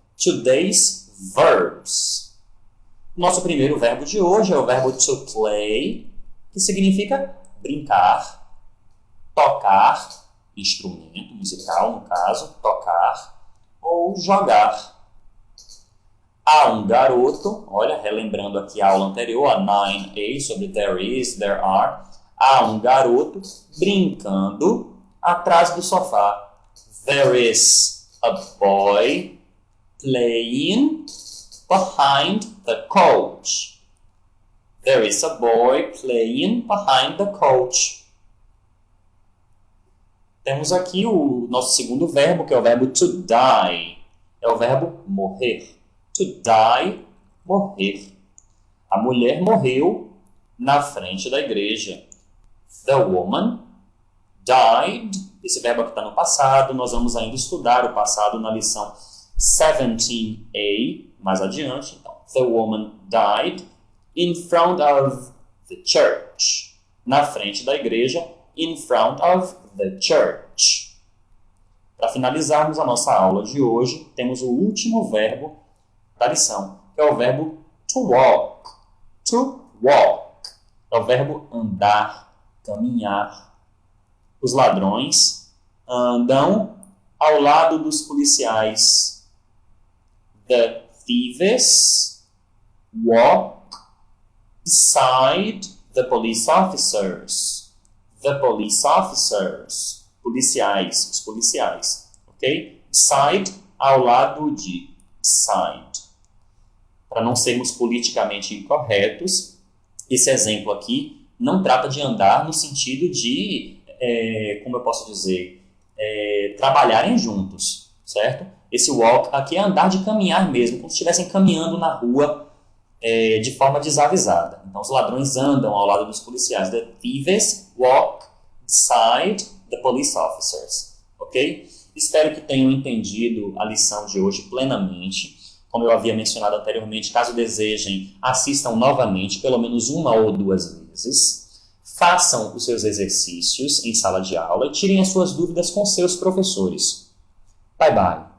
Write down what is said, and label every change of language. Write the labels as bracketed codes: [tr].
[pt] Today's verbs. Nosso primeiro verbo de hoje é o verbo to play, que significa brincar, tocar, instrumento musical, no caso, tocar, ou jogar. Há um garoto, olha, relembrando aqui a aula anterior, a 9a, sobre there is, there are. Há um garoto brincando atrás do sofá. [en] There is a boy playing behind the couch. There is a boy playing behind the couch. [pt] Temos aqui o nosso segundo verbo, que é o verbo to die. É o verbo morrer. To die, morrer. A mulher morreu na frente da igreja. [en] The woman died. [pt] Esse verbo aqui está no passado. Nós vamos ainda estudar o passado na lição 17a, mais adiante. [en] Então, the woman died in front of the church. [pt] Na frente da igreja, [en] in front of the church. [pt] Para finalizarmos a nossa aula de hoje, temos o último verbo da lição, que é o verbo to walk. To walk. É o verbo andar, caminhar. Os ladrões andam ao lado dos policiais. [en] The thieves walk beside the police officers. The police officers. [pt] Policiais, os policiais. Ok? Beside, ao lado de. Beside. Para não sermos politicamente incorretos, esse exemplo aqui não trata de andar no sentido de, como eu posso dizer, trabalharem juntos, certo? Esse walk aqui é andar de caminhar mesmo, como se estivessem caminhando na rua de forma desavisada. Então, os ladrões andam ao lado dos policiais. [en] The thieves walk beside the police officers. Ok? [pt] Espero que tenham entendido a lição de hoje plenamente. Como eu havia mencionado anteriormente, caso desejem, assistam novamente, pelo menos uma ou duas vezes. Façam os seus exercícios em sala de aula e tirem as suas dúvidas com seus professores. [en] Bye, bye.